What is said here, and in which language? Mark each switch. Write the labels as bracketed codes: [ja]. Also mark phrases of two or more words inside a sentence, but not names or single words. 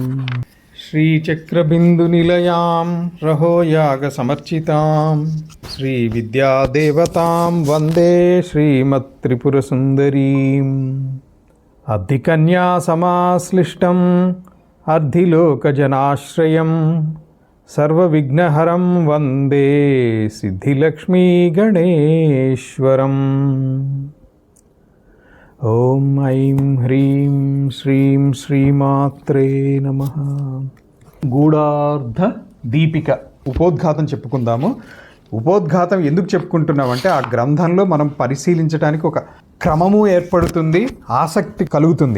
[sa] श्रीचक्रबिन्दुनिलयां रहोयागसमर्चितां श्रीविद्यादेवतां वन्दे श्रीमत्त्रिपुरसुन्दरीम्। अर्धिकन्यासमाश्लिष्टम् अर्धिलोकजनाश्रयं सर्वविघ्नहरं वन्दे सिद्धिलक्ष्मीगणेश्वरम्। ఓం ఐం హ్రీం శ్రీం శ్రీమాత్రే నమః. [te] గూఢార్థ దీపిక ఉపోద్ఘాతం చెప్పుకుందాము. ఉపోద్ఘాతం ఎందుకు చెప్పుకుంటున్నామంటే ఆ గ్రంథంలో మనం పరిశీలించడానికి ఒక క్రమము ఏర్పడుతుంది, ఆసక్తి కలుగుతుంది.